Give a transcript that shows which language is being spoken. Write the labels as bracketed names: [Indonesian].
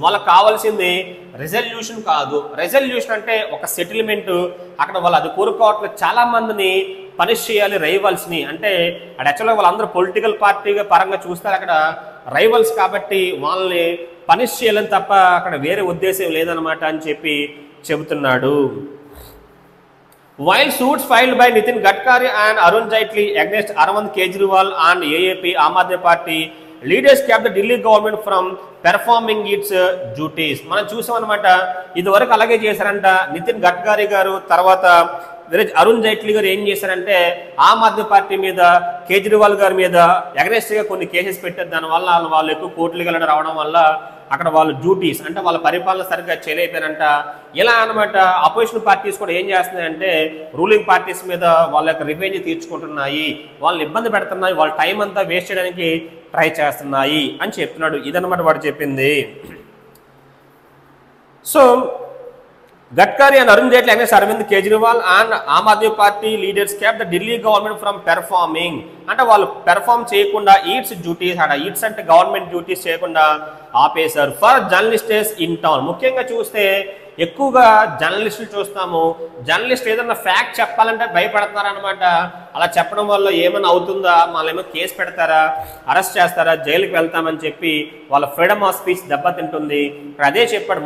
[Telugu] వాళ్ళకి కావాల్సింది రెజల్యూషన్ కాదు. రెజల్యూషన్ అంటే ఒక సెటిల్మెంట్. అక్కడ వాళ్ళు అది కోరుకోవట్లేదు. చాలా మందిని పనిష్ చేయాలి రైవల్స్ని. అంటే అక్కడ యాక్చువల్గా వాళ్ళందరూ పొలిటికల్ పార్టీగా పరంగా చూస్తారు. అక్కడ రైవల్స్ కాబట్టి వాళ్ళని పనిష్ చేయాలని తప్ప అక్కడ వేరే ఉద్దేశం లేదనమాట అని చెప్పి చెబుతున్నాడు. [English] While suits filed by Nitin Gadkari and Arun Jaitley against Arvind Kejriwal and AAP Aam Aadmi Party, leaders kept the Delhi government from performing its duties. [Telugu] మనం చూసాం అనమాట. ఇదివరకు అలాగే చేశారంట. నితిన్ గడ్కరీ గారు తర్వాత అరుణ్ జైట్లీ గారు ఏం చేశారంటే ఆమ్ ఆద్మీ పార్టీ మీద, కేజ్రీవాల్ గారి మీద అగ్రెస్ట్ గా కొన్ని కేసెస్ పెట్టారు. దానివల్ల వాళ్ళు ఎక్కువ కోర్టులకు వెళ్ళడం రావడం వల్ల అక్కడ వాళ్ళు డ్యూటీస్ అంటే వాళ్ళ పరిపాలన సరిగ్గా చేయలేకపోయారంట. ఇలా అనమాట. అపోజిషన్ పార్టీస్ కూడా ఏం చేస్తున్నాయంటే రూలింగ్ పార్టీస్ మీద వాళ్ళ యొక్క రివెంజ్ తీర్చుకుంటున్నాయి, వాళ్ళని ఇబ్బంది పెడుతున్నాయి, వాళ్ళ టైం అంతా వేస్ట్ చేయడానికి ట్రై చేస్తున్నాయి అని చెప్తున్నాడు. ఇదన్నమాట వాడు చెప్పింది. [English] So Gadkari and Arun Jaitley against Arvind Kejriwal and Aam Aadmi Party leaders kept the Delhi government from performing. [Telugu] అంటే వాళ్ళు పెర్ఫామ్ చేయకుండా ఈట్స్ డ్యూటీస్ అక్కడ ఈట్స్ అంటే గవర్నమెంట్ డ్యూటీస్ చేయకుండా ఆపేశారు. [English] For journalists in town. [Telugu] ముఖ్యంగా చూస్తే ఎక్కువగా జర్నలిస్టులు చూస్తాము. జర్నలిస్ట్ ఏదన్నా ఫ్యాక్ట్ చెప్పాలంటే భయపడుతున్నారు అనమాట. అలా చెప్పడం వల్ల ఏమైనా అవుతుందా, వాళ్ళేమో కేసు పెడతారా, అరెస్ట్ చేస్తారా, జైలుకి వెళ్తామని చెప్పి వాళ్ళ ఫ్రీడమ్ ఆఫ్ స్పీచ్ దెబ్బతింటుంది. అదే చెప్పాడు.